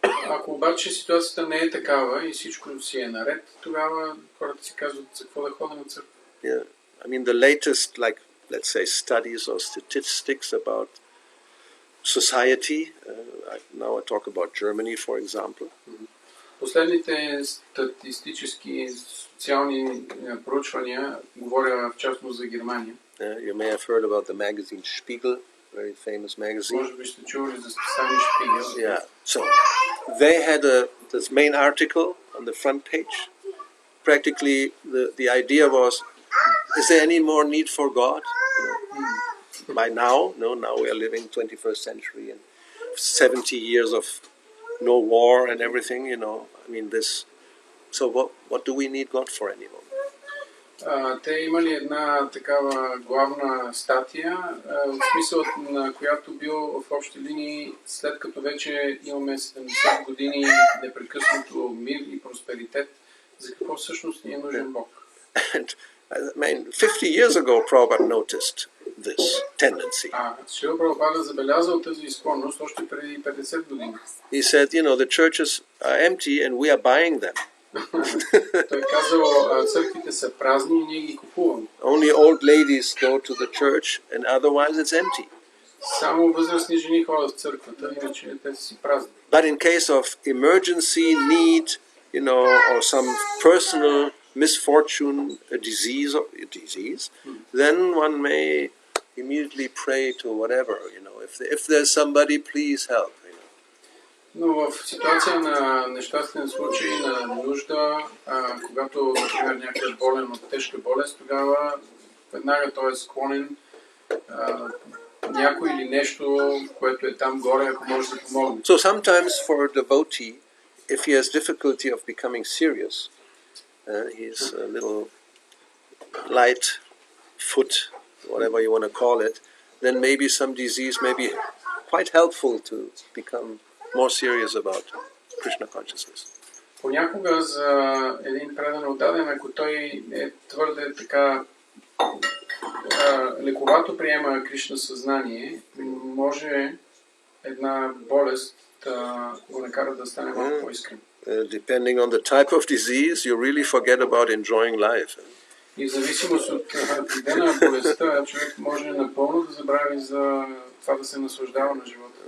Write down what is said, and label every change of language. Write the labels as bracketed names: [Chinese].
[Bulgarian] Ако обаче ситуацията не е такава и всичко си е наред, тогава хората си казват за какво да ходим на църква. [English] Yeah, I mean the latest, like let's say, studies or statistics about society. Now I talk about Germany, for example. [Bulgarian] Последните статистически социални проучвания, говоря в частност за Германия. [English] You may have heard about the magazine Spiegel, very famous magazine. [Bulgarian] Може би сте чували за списание Шпигел. [English] Yeah, so they had this main article on the front page. Practically, the idea was, is there any more need for God? By now, no, now we are living 21st century and 70 years of no war and everything, I mean this. So what do we need God for anymore? [Bulgarian] Те имали една такава главна статия, в смисъл на която бил в общи линии, след като вече имаме 70 години непрекъснато мир и просперитет, за какво всъщност ни е нужен Бог? [English] And I mean, 50 years ago, Prabhupada noticed this tendency. [Bulgarian] Шрила Прабхупада забелязал тази склонност още преди 50 години. [English] He said, the churches are empty and we are buying them. [Bulgarian] Той казал, църквите са празни и ние ги купуваме. [English] Only old ladies go to the church and otherwise it's empty. [Bulgarian] Само възрастни жени ходят в църквата, иначе те са си празни. [English] But in case of emergency, need, or some personal misfortune, a disease, then one may immediately pray to whatever, if there's somebody, please help. [Bulgarian] Но в ситуация на нещастен случай, на нужда, когато, например, някой е болен от тежка болест, тогава веднага той е склонен някой или нещо, което е там горе, ако може да помогне. [English] So sometimes for a devotee, if he has difficulty of becoming serious, he's a little light foot, whatever you want to call it, then maybe some disease may be quite helpful to become more serious about Krishna consciousness. [Bulgarian] Понякога за един предан отдаден, ако той е твърде така лековато приема Кришна съзнание, може една болест да го накара да стане малко по-искрен. [English] Depending on the type of disease, you really forget about enjoying life. [Bulgarian] И в зависимост от вида на болестта, човек може напълно да забрави за това да се наслаждава на живота.